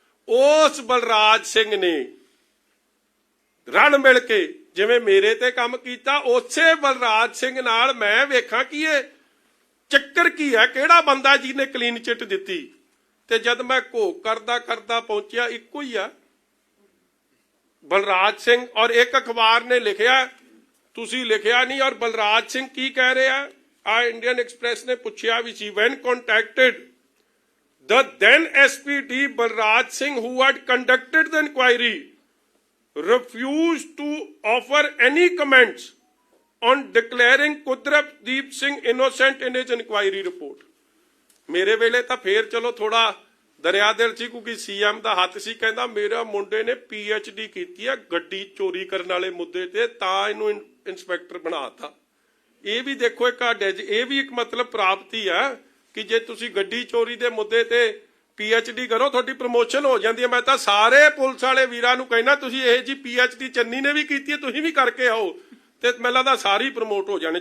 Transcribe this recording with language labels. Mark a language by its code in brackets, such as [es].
[pa] ਉਸ ਬਲਰਾਜ ਸਿੰਘ ਨੇ ਰਲ ਮਿਲ ਕੇ ਜਿਵੇਂ ਮੇਰੇ ਤੇ ਕੰਮ ਕੀਤਾ, ਉਸੇ ਬਲਰਾਜ ਸਿੰਘ ਨਾਲ ਮੈਂ ਵੇਖਾਂ ਕਿ ਇਹ ਚੱਕਰ ਕੀ ਹੈ, ਕਿਹੜਾ ਬੰਦਾ ਜਿਹਨੇ ਕਲੀਨ ਚਿੱਟ ਦਿੱਤੀ। ਤੇ ਜਦ ਮੈਂ ਘੋਖ ਕਰਦਾ ਪਹੁੰਚਿਆ, ਇੱਕੋ ਹੀ ਆ ਬਲਰਾਜ ਸਿੰਘ। ਔਰ ਇੱਕ ਅਖਬਾਰ ਨੇ ਲਿਖਿਆ, ਤੁਸੀਂ ਲਿਖਿਆ ਨਹੀਂ। ਔਰ ਬਲਰਾਜ ਸਿੰਘ ਕੀ ਕਹਿ ਰਿਹਾ? ਆ ਇੰਡੀਅਨ ਐਕਸਪ੍ਰੈਸ ਨੇ ਪੁੱਛਿਆ ਵੀ ਸੀ, [en] when contacted the then SPD Balraj Singh who had conducted the inquiry refused to offer any comments on declaring Kudratdeep Singh innocent in his inquiry report. [pa] ਮੇਰੇ ਵੇਲੇ ਤਾਂ ਫੇਰ ਚਲੋ ਥੋੜਾ ਦਰਿਆ ਦਿਲ ਸੀ ਕਿਉਂਕਿ ਸੀਐਮ ਦਾ ਹੱਥ ਸੀ, ਕਹਿੰਦਾ ਮੇਰਾ ਮੁੰਡੇ ਨੇ PhD ਕੀਤੀ ਹੈ ਗੱਡੀ ਚੋਰੀ ਕਰਨ ਵਾਲੇ ਮੁੱਦੇ ਤੇ, ਤਾਂ ਇਹਨੂੰ ਇੰਸਪੈਕਟਰ ਬਣਾਤਾ। ਇਹ ਵੀ ਦੇਖੋ ਇੱਕ ਇਹ ਵੀ ਇੱਕ ਮਤਲਬ ਪ੍ਰਾਪਤੀ ਹੈ ਕਿ ਜੇ ਤੁਸੀਂ ਗੱਡੀ ਚੋਰੀ ਦੇ ਮੁੱਦੇ ਤੇ PhD ਕਰੋ ਤੁਹਾਡੀ ਪ੍ਰਮੋਸ਼ਨ ਹੋ ਜਾਂਦੀ ਹੈ। ਮੈਂ ਤਾਂ ਸਾਰੇ ਪੁਲਿਸ ਵਾਲੇ ਵੀਰਾਂ ਨੂੰ ਕਹਿਣਾ ਤੁਸੀਂ ਇਹ ਜੀ PhD ਚੰਨੀ ਨੇ ਵੀ ਕੀਤੀ ਹੈ, ਤੁਸੀਂ ਵੀ ਕਰਕੇ ਆਓ ਤੇ ਮੈਨੂੰ ਲੱਗਦਾ ਸਾਰੀ ਪ੍ਰਮੋਟ ਹੋ ਜਾਣੇ।